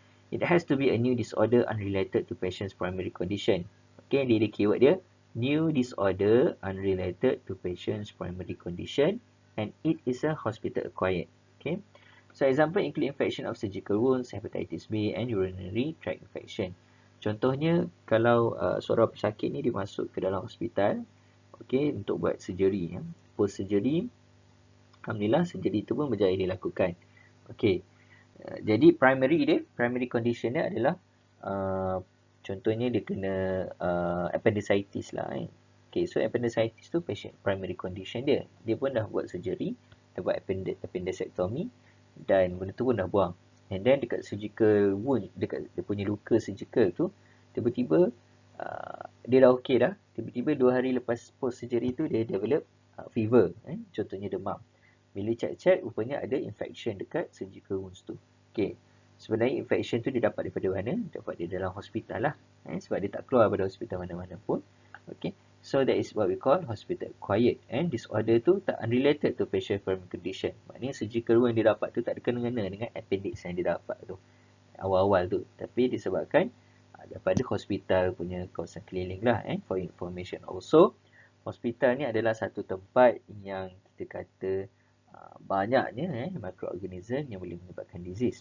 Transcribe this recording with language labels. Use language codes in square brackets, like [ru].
[en] It has to be a new disorder unrelated to patient's primary condition. [ms] Dia ada keyword dia. [en] New disorder unrelated to patient's primary condition and it is a hospital-acquired. So, example include infection of surgical wounds, hepatitis B and urinary tract infection. [ms] Contohnya, kalau seorang pesakit ni dia masuk ke dalam hospital, untuk buat surgery. Post surgery, alhamdulillah surgery tu pun berjaya dilakukan. Jadi primary condition dia adalah contohnya dia kena appendicitis lah. So appendicitis tu patient primary condition dia. Dia pun dah buat surgery, dia buat appendectomy dan benda tu pun dah buang. And then dekat surgical wound, dekat dia punya luka surgical tu, tiba-tiba dia dah okey dah. Tiba-tiba 2 hari lepas post surgery tu dia develop fever, contohnya demam. Bila check rupanya ada infection dekat surgical wounds tu. Sebenarnya infection tu dia dapat daripada mana? Dapat dia dalam hospital lah. Sebab dia tak keluar pada hospital mana-mana pun. [en] So that is what we call hospital acquired. And disorder [ms] tu tak [en] unrelated to patient primary condition. [ms] Maknanya surgical wound yang dia dapat tu tak ada kena-mengena dengan appendix yang dia dapat tu. Awal-awal tu. Tapi disebabkan daripada hospital punya kawasan keliling lah. [en] For information also, [ms] hospital ni adalah satu tempat yang kita kata banyaknya microorganism yang boleh menyebabkan disease.